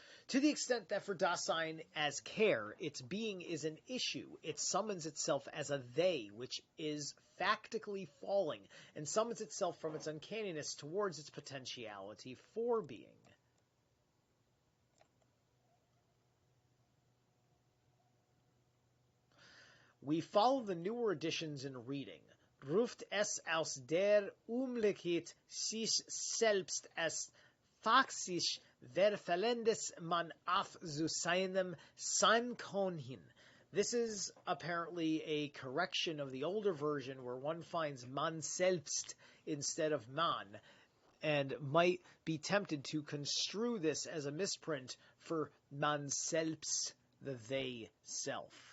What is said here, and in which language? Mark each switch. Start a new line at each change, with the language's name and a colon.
English: To the extent that for Dasein as care, its being is an issue, it summons itself as a they, which is factically falling, and summons itself from its uncanniness towards its potentiality for being. We follow the newer editions in reading.
German: Ruft es aus der Umlichkeit sich selbst as faktisch verfallendes man auf zu seinem Sein hin.
English: This is apparently a correction of the older version where one finds man selbst instead of man, and might be tempted to construe this as a misprint for man selbst, the they self.